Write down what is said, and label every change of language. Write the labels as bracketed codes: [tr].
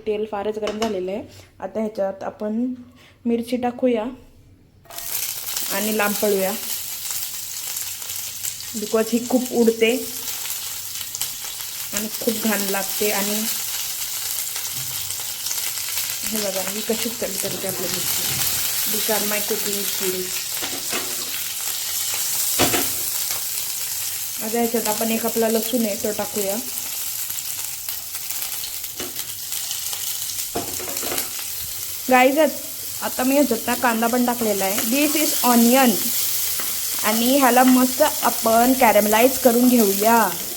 [mr] तेल फारच गरम झालेलं आहे. आता ह्याच्यात आपण मिरची टाकूया आणि लांब पळूया, बिकॉज ही खूप उडते आणि खूप घाण लागते. आणि हे बघा ही कशी तडतडते आपल्या मिरची. [en] This are my cooking skills. [mr] आता ह्याच्यात आपण एक आपला लसूण आहे तो टाकूया. गाईज, आता मी ह्याच्यात ना कांदा पण टाकलेला आहे. [en] This is onion. [mr] आणि ह्याला मस्त आपण कॅरमलाइज करून घेऊया.